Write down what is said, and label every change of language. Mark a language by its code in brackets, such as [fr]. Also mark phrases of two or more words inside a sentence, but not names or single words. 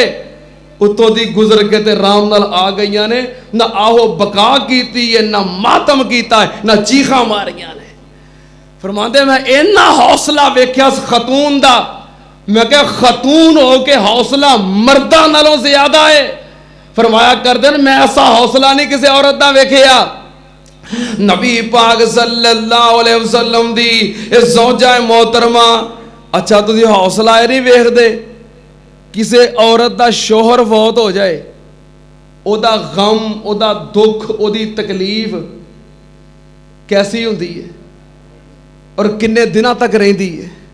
[pa] اتوں دی گزر کے تے رام نال آ گئی نے، نہ آہو بکا کیتی ہے، نہ ماتم کیتا ہے، نہ چیکاں ماریاں نے. فرماندے میں اِنا حوصلہ ویکھیا خاتون دا، میں کیا خاتون ہو کے حوصلہ مرداں نالوں زیادہ ہے. فرمایا کردے میں ایسا حوصلہ نہیں کسی عورت دا ویکھیا. نبی پاک [ar] صلى الله عليه وسلم [pa] دی اس زوجہ محترمہ، اچھا تسی حوصلہ نہیں ویکھدے کسی عورت دا شوہر فوت ہو جائے، اوہدا غم، اوہدا دکھ، اوہدی تکلیف کیسی ہندی ہے اور کنے دناں تک رہندی ہے.